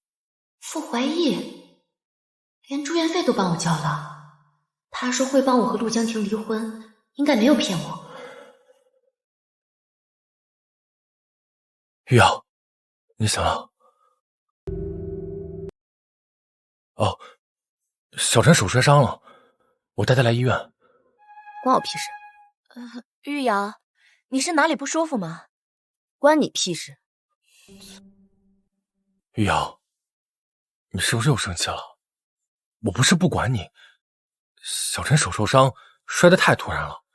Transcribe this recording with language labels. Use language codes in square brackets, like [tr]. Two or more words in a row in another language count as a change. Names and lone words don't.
[zh] 傅懷義連住院費都幫我交了，他說會幫我和陸江婷離婚，應該沒有騙我。玉瑤，你醒了。哦，小陳手摔傷了，我帶他來醫院。關我屁事。玉瑤，你是哪裡不舒服嗎？關你屁事。玉瑤，你是不是又生氣了？我不是不管你，小陳手受傷，摔得太突然了。